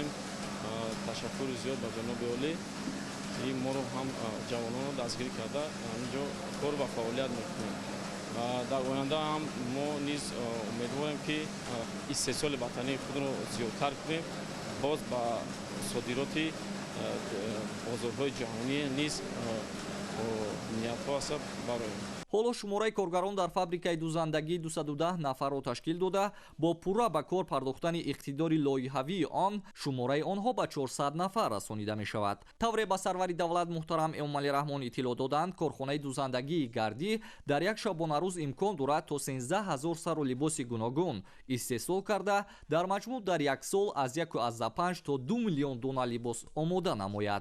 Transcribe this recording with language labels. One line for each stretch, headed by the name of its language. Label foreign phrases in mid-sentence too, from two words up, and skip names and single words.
Persian: تشکر زیاد به جناب عالی این ما رو هم جوانان رو دستگیری کرده همینجا کار و فعالیت میکنیم و در آینده هم ما نیز امیدواریم که استحصال وطنی خود رو زیادتر کنیم باز با صادرات بازارهای جهانی نیز نیت ها هست برایم.
Tajik: ҳоло шумораи коргарон дар фабрикаи дузандагии 210 нафарро ташкил дода бо пурра ба кор пардохтани иқтидори лоиҳавии он шумораи онҳо ба 400 нафар расонида мешавад. тавре ба сарвари давлат муҳтарам Эмомалӣ Раҳмон иттилоъ доданд корхонаи дузандагии гардӣ дар як шабонарӯз имкон дорад то 13 000 сару либоси гуногун истеҳсол карда дар маҷмӯъ дар як сол аз 1,5 то 2 миллион дона либос омода намояд.